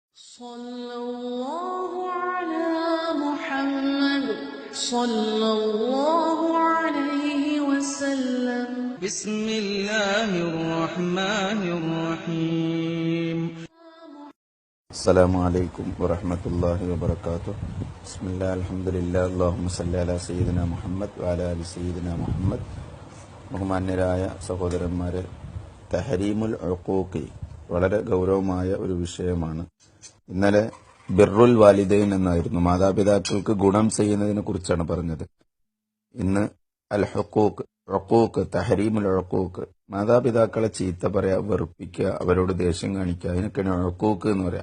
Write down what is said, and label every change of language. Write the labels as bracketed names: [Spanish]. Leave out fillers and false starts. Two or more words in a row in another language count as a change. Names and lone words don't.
[Arabic] صلى الله على محمد صلى الله عليه وسلم بسم الله الرحمن الرحيم السلام عليكم ورحمة الله وبركاته. بسم الله الحمد لله اللهم صل على سيدنا മുഹമ്മദ് وعلى آل سيدنا മുഹമ്മദ്. [Malayalam] ബഹുമാന്യരായ സഹോദരന്മാരെ, [Arabic] تحريم العقوق [Malayalam] വളരെ ഗൗരവമായ ഒരു വിഷയമാണ്. ഇന്നലെ [Arabic] بر الوالدين [Malayalam] എന്നായിരുന്നു, മാതാപിതാക്കൾക്ക് ഗുണം ചെയ്യുന്നതിനെ കുറിച്ചാണ് പറഞ്ഞത്. ഇന്ന് [Arabic] الحقوق, [Malayalam] ഉഖൂഖ്, [Arabic] تحريم العقوق, [Malayalam] മാതാപിതാക്കളെ ചീത്ത പറയാ, വെറുപ്പിക്കുക, അവരോട് ദേഷ്യം കാണിക്കുക, അതിനൊക്കെയാണ് ഉഖൂഖ് എന്ന് പറയാം.